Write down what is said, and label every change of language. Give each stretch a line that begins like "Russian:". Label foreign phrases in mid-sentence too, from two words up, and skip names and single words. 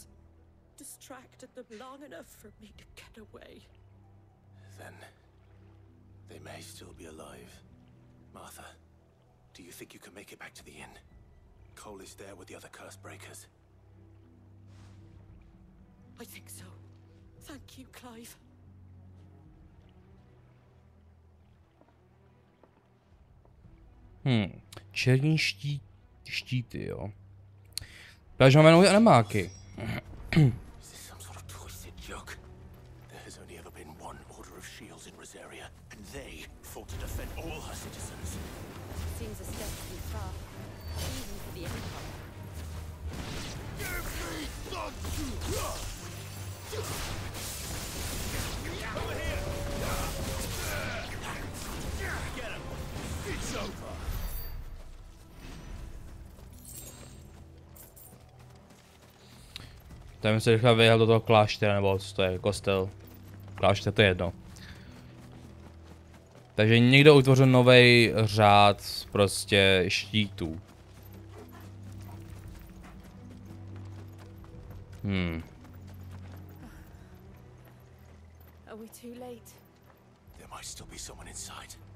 English: Distracted them long enough for me to get away. Then they may still be alive. Martha, do you think you can make it back to the inn? Cole is there with the other curse breakers. I think so. Thank you, Clive.
Czech: Černí štíty, jo. Takže máme nové animáky.
English: Seems a step too far, even for the Empire. Over here! Get him! It's over!
Czech: Tam se rychle vyjel do toho kláštera, nebo co to je, kostel. Klášter, to je jedno. Takže někdo utvořil nový řád prostě štítů.
English: Are we too late? There might still be someone inside.